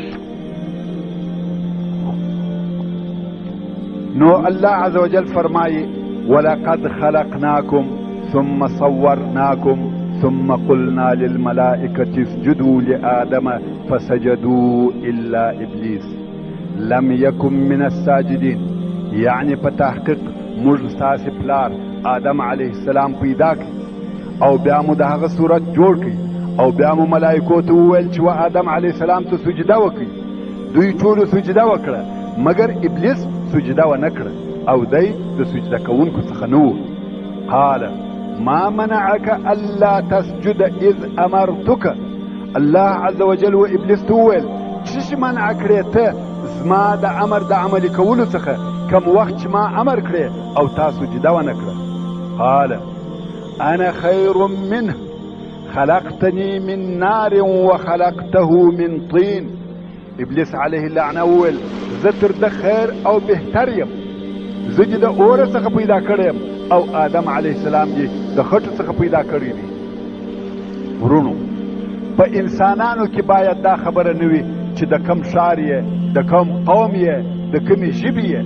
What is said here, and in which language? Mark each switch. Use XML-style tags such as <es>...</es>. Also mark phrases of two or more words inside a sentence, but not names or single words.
<ar>نو الله عز وجل فرمائي ولقد خلقناكم ثم صورناكم ثم قلنا للملائكة اسجدوا لآدم فسجدوا إلا إبليس لم يكن من الساجدين.</ar> <ps>يعني بتحقيق مجلساس پلار آدم</ps> <ar>عليه السلام</ar> <ps>پیدا کی او بیا مو د هغه صورت جوړ کی او بیا مو ملائکو ته وویل چې آدم</ps> <ar>علیه السلام</ar> <ps>ته سجده وکړي. دوی ټولو سجده وکړه مگر ابلیس سجده ونه کړه او دی د سجده کوونکو څخه نه و.</ps> <ar>قال ما منعك الا تسجد اذ امرتك. الله عز وجل</ar> <ps>و ابلیس ته وویل چې منع کړې ته زما د امر د عملي کولو څخه کم وخت چې ما امر کړې او تا سجده ونه کړه.</ps> <ar>قال انا خير منه خلقتني من نار وخلقته من طين.</ar> <ps>ابلیس</ps> <ar>علیه اللعنه</ar> <ps>وویل زه تر ده خیر او بهتر یم، زه دې د اوره څخه پیدا کړی یم او آدم</ps> <ar>علیه السلام</ar> <ps>یې د خټو څخه پیدا کړی دی. ورونو په انسانانو کې باید دا خبره نه وي چې د کم ښار یې، د کم قوم یې، د کمې ژبې یې.</ps>